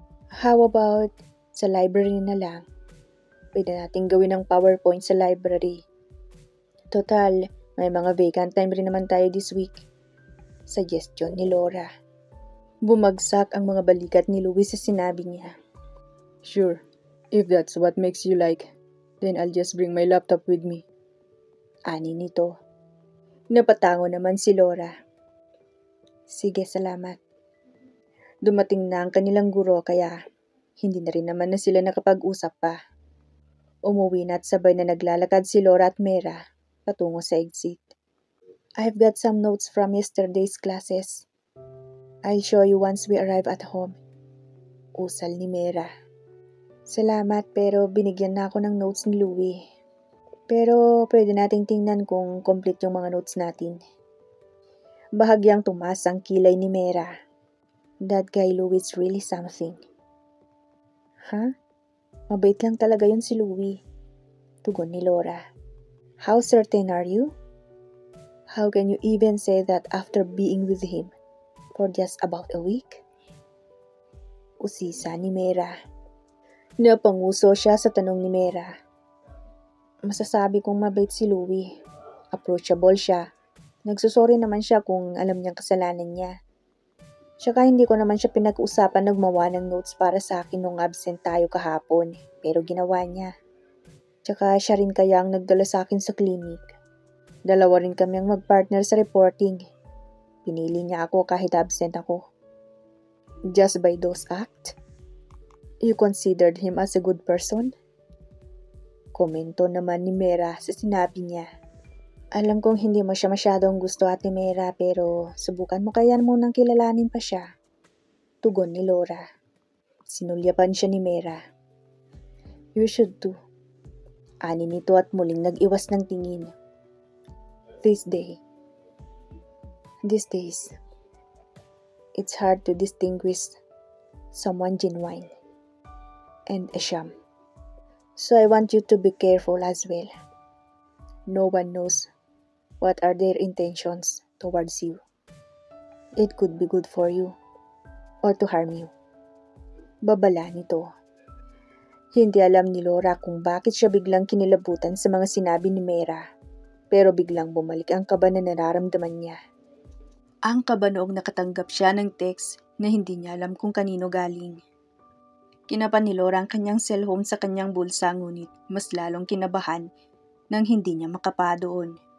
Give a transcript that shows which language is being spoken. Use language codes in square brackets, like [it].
[en] How about [tl] sa library na lang? Pwede nating gawin ang PowerPoint sa library. Total, may mga vacant time rin naman tayo [en] this week. [tl] Suggestion ni Laura. Bumagsak ang mga balikat ni Louie sa sinabi niya. [en] Sure, if that's what makes you like, then I'll just bring my laptop with me. [tl] Ani nito. Napatango naman si Laura. Sige, salamat. Dumating na ang kanilang guro kaya hindi na rin naman na sila nakapag-usap pa. Umuwi na at sabay na naglalakad si Laura at Mera patungo sa exit. [en] I've got some notes from yesterday's classes. I'll show you once we arrive at home. [tl] Usal ni Mera. Salamat pero binigyan na ako ng notes ni Louie. Pero pwede nating tingnan kung complete yung mga notes natin. Bahagyang tumaas ang kilay ni Mera. [en] That guy Louie is really something. [tl] Huh? Mabait lang talaga yun si Louie. Tugon ni Laura. [en] How certain are you? How can you even say that after being with him for just about a week? [tl] Usisa ni Mera. Napanguso siya sa tanong ni Mera. Masasabi kong mabait si Louie. Approachable siya. Nagsusorry naman siya kung alam niyang kasalanan niya. Tsaka hindi ko naman siya pinag-uusapan nagmawa ng notes para sa akin nung absent tayo kahapon. Pero ginawa niya. Tsaka siya rin kaya ang nagdala sa akin sa clinic. Dalawa rin kami ang mag-partner sa reporting. Pinili niya ako kahit absent ako. [en] Just by those acts, you considered him as a good person? [tl] Komento naman ni Mera sa sinabi niya. Alam kong hindi mo siya masyadong gusto, Ate Mera, pero subukan mo kaya munang kilalanin pa siya. Tugon ni Laura. Sinulyapan siya ni Mera. [en] You should too. [tl] Ani nito at muling nag-iwas ng tingin. [en] These days, it's hard to distinguish someone genuine and a sham. So I want you to be careful as well. No one knows what are their intentions towards you. It could be good for you or to harm you. [tl] Babala nito. Hindi alam ni Laura kung bakit siya biglang kinilabutan sa mga sinabi ni Mera, pero biglang bumalik ang kaba na nararamdaman niya. Ang kaba noong nakatanggap siya ng text na hindi niya alam kung kanino galing. Kinapan ni Laura ang kanyang cellphone sa kanyang bulsa, ngunit mas lalong kinabahan nang hindi niya makapa doon.